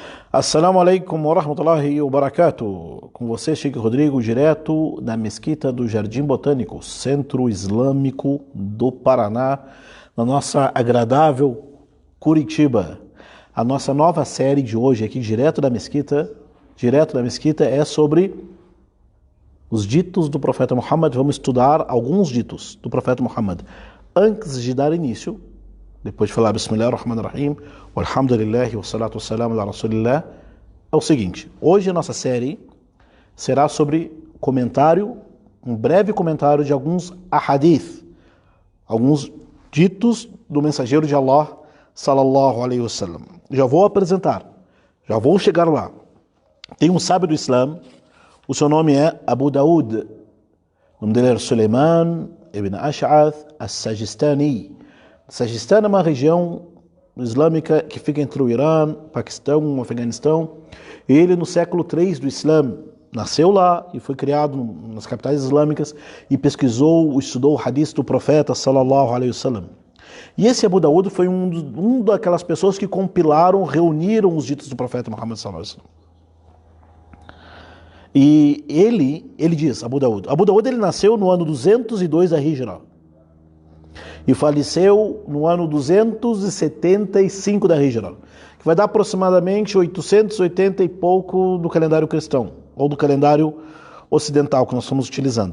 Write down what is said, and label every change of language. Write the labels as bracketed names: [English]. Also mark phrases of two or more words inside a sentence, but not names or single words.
[Arabic] السلام عليكم ورحمة الله وبركاته. [Portuguese] Com você, Sheikh Rodrigo, direto da Mesquita do Jardim Botânico, Centro Islâmico do Paraná, na nossa agradável Curitiba. A nossa nova série de hoje aqui, direto da Mesquita, é sobre os ditos do profeta Muhammad. Vamos estudar alguns ditos do profeta Muhammad. Antes de dar início, depois de falar [Arabic] بسم الله الرحمن الرحيم والحمد لله والصلاة والسلام على رسول الله, [Portuguese] é o seguinte: hoje a nossa série será sobre um breve comentário de alguns ahadith, alguns ditos do mensageiro de Allah, [Arabic] صلى الله عليه وسلم. [Portuguese] Já vou chegar lá. Tem um sábio do Islã, o seu nome é Abu Daud, o nome dele era Suleiman ibn Ash'ath as-Sajistani. Sajistan é uma região islâmica que fica entre o Irã, Paquistão e o Afeganistão. Ele, no século III do Islã, nasceu lá e foi criado nas capitais islâmicas e estudou o hadith do profeta, [Arabic] صلى الله عليه وسلم. [Portuguese] E esse Abu Daud foi um daquelas pessoas que reuniram os ditos do profeta Muhammad, [Arabic] صلى الله عليه وسلم. [Portuguese] E ele diz, Abu Daud ele nasceu no ano 202 da Hijra e faleceu no ano 275 da Hijra, que vai dar aproximadamente 880 e pouco do calendário cristão, ou do calendário ocidental que nós estamos utilizando.